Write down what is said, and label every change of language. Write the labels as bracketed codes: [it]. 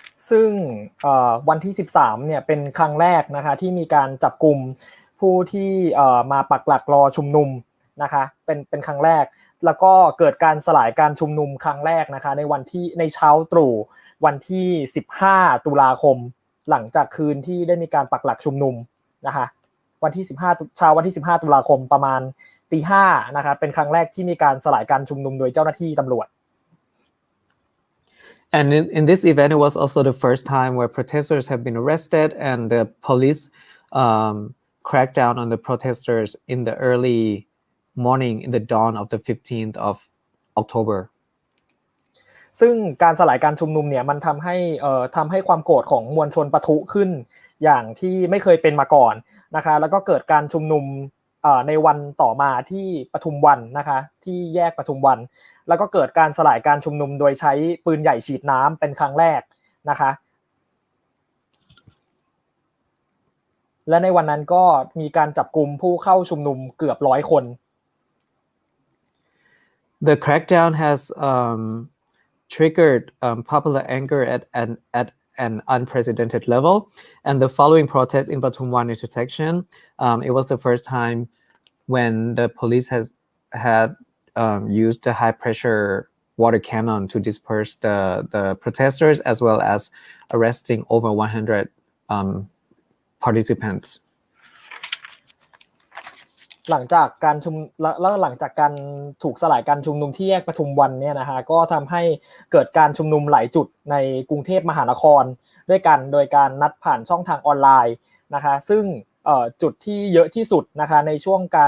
[th] ซึ่งวันที่13เนี่ยเป็นครั้งแรกนะคะที่มีการจับกุมผู้ที่มาปักหลักรอชุมนุมนะคะเป็นครั้งแรกแล้วก็เกิดการสลายการชุมนุมครั้งแรกนะคะในเช้าตรู่วันที่15ตุลาคมหลังจากคืนที่ได้มีการปักหลักชุมนุมนะคะวันที่15เช้าวันที่15ตุลาคมประมาณ 5:00 นะคะเป็นครั้งแรกที่มีการสลายการชุมนุมโดยเจ้าหน้าที่ตำรวจ [en] And in this event, it was also the first time where protesters have been arrested and the police cracked down on the protesters in the early morning, in the dawn of the 15th of October. [th] ซึ่งการสลายการชุมนุมเนี่ยมันทำให้ความโกรธของมวลชนปะทุขึ้นอย่างที่ไม่เคยเป็นมาก่อนนะคะแล้วก็เกิดการชุมนุมในวันต่อมาที่ปทุมวันนะคะที่แยกปทุมวันแล้วก็เกิดการสลายการชุมนุมโดยใช้ปืนใหญ่ฉีดน้ำเป็นครั้งแรกนะคะและในวันนั้นก็มีการจับกุมผู้เข้าชุมนุมเกือบ100 คน [en] The crackdown has triggered popular anger at an unprecedented level, and the following protest in Patumwan intersection, it was the first time when the police had used the high pressure water cannon to disperse the protesters, as well as arresting over 100 participants. [th] หลังจากการถูกสลายการชุมนุมที่แยกปทุมวันเนี่ยนะฮะก็ทำให้เกิดการชุมนุมหลายจุดในกรุงเทพมหานครด้วยกันโดยการนัดผ่านช่องทางออนไลน์นะคะซึ่งจุดที่เยอะที่สุดนะคะในช่วง